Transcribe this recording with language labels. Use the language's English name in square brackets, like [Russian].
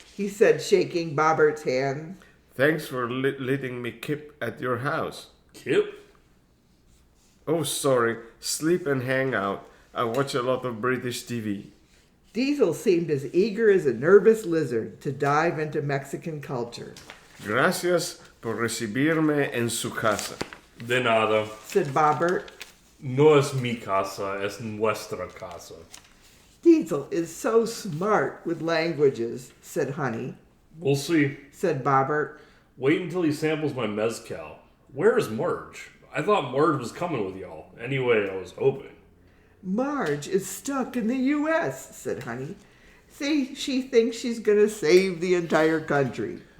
[English] he said, shaking Bobbert's hand. Thanks for letting me keep at your house. Kip? Oh, sorry. Sleep and hang out. I watch a lot of British TV. Diesel seemed as eager as a nervous lizard to dive into Mexican culture. [Spanish] Gracias por recibirme en su casa. De nada. [English] Said Bobbert. [Spanish] No es mi casa, es nuestra casa. [English] Diesel is so smart with languages, said Honey. We'll see. Said Bobbert. Wait until he samples my mezcal. Where is Marge? I thought Marge was coming with y'all. Anyway, I was hoping. Marge is stuck in the U.S., said Honey. See, she thinks she's going to save the entire country.